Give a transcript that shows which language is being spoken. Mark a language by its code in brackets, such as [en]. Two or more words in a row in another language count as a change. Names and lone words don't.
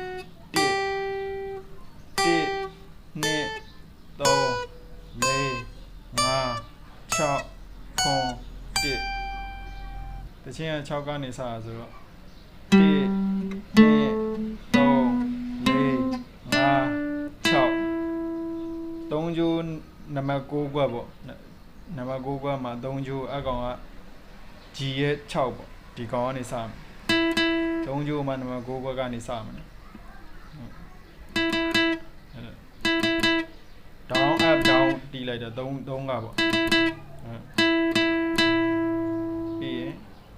[my] တချင်းက6ကနေစတာဆိုတော့1 2 3 4 5 6 3ကျိုးနံပါတ်6ကွက်ပေါ့နံပါတ်6ကွက်မှာ3ကျိုးအကောင်က G ရဲ့6ပေါ့ဒီကောင်ကနေစမယ်3ကျိုးမှာနံပါတ်6ကွက်ကနေစမယ် [en] down up down [my] တီးလိုက်တော့3ကပေါ့ပြီးရင်